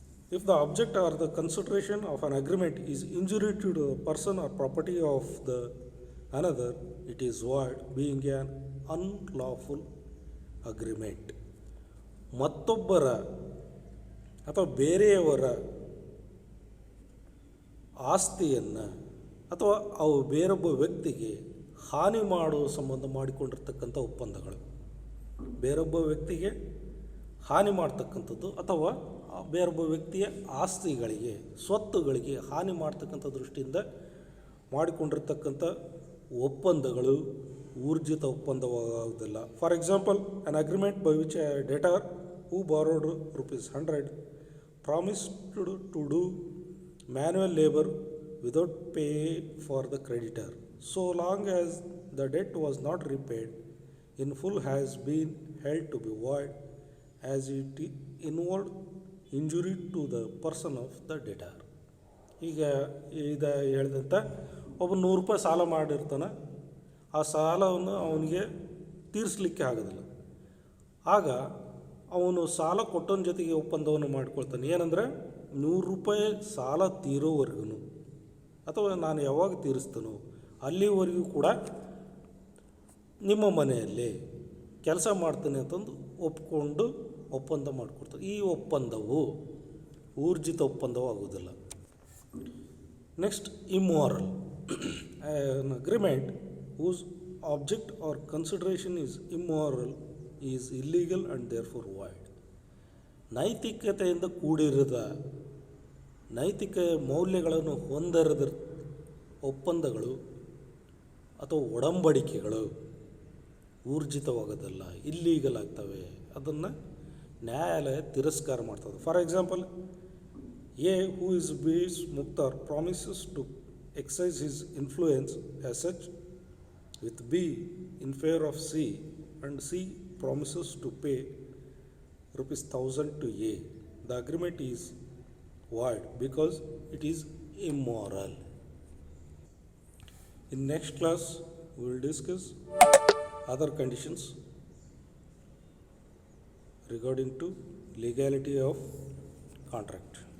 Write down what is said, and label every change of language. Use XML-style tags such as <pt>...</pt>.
<en>If the object or the consideration of an agreement is injury to the person or property of the another, it is void, being an unlawful agreement.</en> <kn>ಮತ್ತೊಬ್ಬರ ಅಥವಾ ಬೇರೆಯವರ ಆಸ್ತಿಯನ್ನು ಅಥವಾ ಅವು ಬೇರೊಬ್ಬ ವ್ಯಕ್ತಿಗೆ ಹಾನಿ ಮಾಡುವ ಸಂಬಂಧ ಮಾಡಿಕೊಂಡಿರ್ತಕ್ಕಂಥ ಒಪ್ಪಂದಗಳು. ಬೇರೊಬ್ಬ ವ್ಯಕ್ತಿಗೆ ಹಾನಿ ಮಾಡ್ತಕ್ಕಂಥದ್ದು ಅಥವಾ ಬೇರೊಬ್ಬ ವ್ಯಕ್ತಿಯ ಆಸ್ತಿಗಳಿಗೆ, ಸ್ವತ್ತುಗಳಿಗೆ ಹಾನಿ ಮಾಡ್ತಕ್ಕಂಥ ದೃಷ್ಟಿಯಿಂದ ಮಾಡಿಕೊಂಡಿರ್ತಕ್ಕಂಥ ಒಪ್ಪಂದಗಳು ಊರ್ಜಿತ ಒಪ್ಪಂದವಾಗುವುದಿಲ್ಲ.</kn> <en>For example, an agreement by which a debtor who borrowed ₹100 promised to do manual labour without pay for the creditor, so long as the debt was not repaid in full, has been held to be void, as it involved injury to the person of the debtor.</en> <kn>ಈಗ ಹೇಳಿದಂಥ ಒಬ್ಬ ₹100 ಸಾಲ ಮಾಡಿರ್ತಾನೆ. ಆ ಸಾಲವನ್ನು ಅವನಿಗೆ ತೀರಿಸಲಿಕ್ಕೆ ಆಗೋದಿಲ್ಲ. ಆಗ ಅವನು ಸಾಲ ಕೊಟ್ಟವನ ಜೊತೆಗೆ ಒಪ್ಪಂದವನ್ನು ಮಾಡ್ಕೊಳ್ತಾನೆ. ಏನಂದರೆ, ₹100 ಸಾಲ ತೀರೋವರೆಗೂ ಅಥವಾ ನಾನು ಯಾವಾಗ ತೀರಿಸ್ತಾನೋ ಅಲ್ಲಿವರೆಗೂ ಕೂಡ ನಿಮ್ಮ ಮನೆಯಲ್ಲಿ ಕೆಲಸ ಮಾಡ್ತೇನೆ ಅಂತಂದು ಒಪ್ಕೊಂಡು ಒಪ್ಪಂದ ಮಾಡಿಕೊಡ್ತಾರೆ. ಈ ಒಪ್ಪಂದವು ಊರ್ಜಿತ ಒಪ್ಪಂದವೂ ಆಗೋದಿಲ್ಲ.</kn> <en>Next, immoral. An agreement whose object or consideration is immoral is illegal and therefore void.</en> <kn>ನೈತಿಕತೆಯಿಂದ ಕೂಡಿರದ, ನೈತಿಕ ಮೌಲ್ಯಗಳನ್ನು ಹೊಂದಿರದ ಒಪ್ಪಂದಗಳು ಅಥವಾ ಒಡಂಬಡಿಕೆಗಳು ಊರ್ಜಿತವಾಗೋದಲ್ಲ, ಇಲ್ಲೀಗಲ್ ಆಗ್ತವೆ. ಅದನ್ನು ನ್ಯಾಯಾಲಯ ತಿರಸ್ಕಾರ ಮಾಡ್ತದೆ.</kn> <en>For example, A who is B's ಮುಕ್ತಾರ್ promises to exercise his influence as such with B in favor of C, and C promises to pay ₹1,000 to A. The agreement is void because it is immoral. In next class, we will discuss other conditions regarding to legality of contract.</en>